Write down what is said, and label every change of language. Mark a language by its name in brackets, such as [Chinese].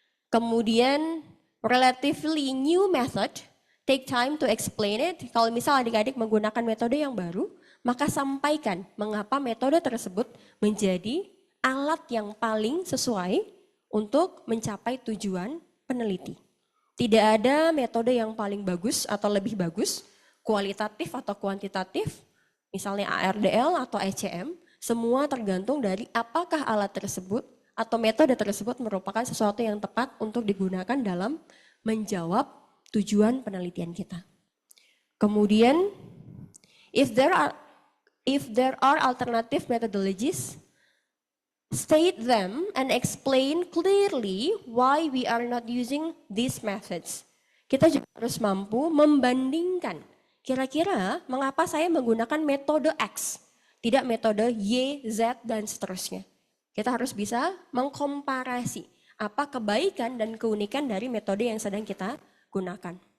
[Indonesian] Kemudian [English] relatively new method, take time to explain it. [Indonesian] Kalau misal adik-adik menggunakan metode yang baru, maka sampaikan mengapa metode tersebut menjadi alat yang paling sesuai untuk mencapai tujuan peneliti. Tidak ada metode yang paling bagus atau lebih bagus, kualitatif atau kuantitatif, misalnya ARDL atau ECM, semua tergantung dari apakah alat tersebut atau metode tersebut merupakan sesuatu yang tepat untuk digunakan dalam menjawab tujuan penelitian kita. Kemudian, [English] if there are alternative methodologies, state them and explain clearly why we are not using these methods. [Indonesian] Kita juga harus mampu membandingkan, kira-kira mengapa saya menggunakan metode X, tidak metode Y, Z, dan seterusnya. Kita harus bisa mengkomparasi apa kebaikan dan keunikan dari metode yang sedang kita gunakan.